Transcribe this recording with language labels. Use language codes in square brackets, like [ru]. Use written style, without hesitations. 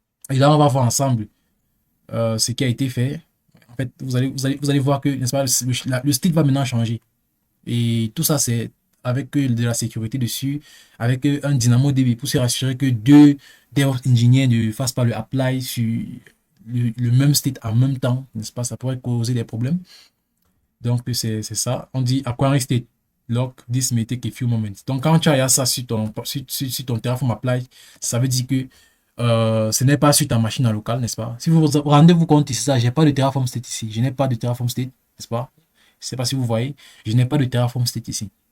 [fr] Et là, on va voir ensemble ce qui a été fait. En fait, vous allez voir que, n'est-ce pas, le state va maintenant changer. Et tout ça, c'est avec de la sécurité dessus, avec un DynamoDB pour se rassurer que deux DevOps ingénieurs ne fassent pas le apply sur le même state en même temps, n'est-ce pas? Ça pourrait causer des problèmes. Donc, c'est ça. On dit [en] acquiring state lock, this may take a few moments. [fr] Donc, quand tu as ça sur ton Terraform Apply, ça veut dire que ce n'est pas sur ta machine en local, n'est-ce pas? Si vous vous rendez-vous compte ici, ça, j'ai pas de Terraform State ici. Je n'ai pas de Terraform State, n'est-ce pas? Je ne sais pas si vous voyez. Je n'ai pas de Terraform State ici.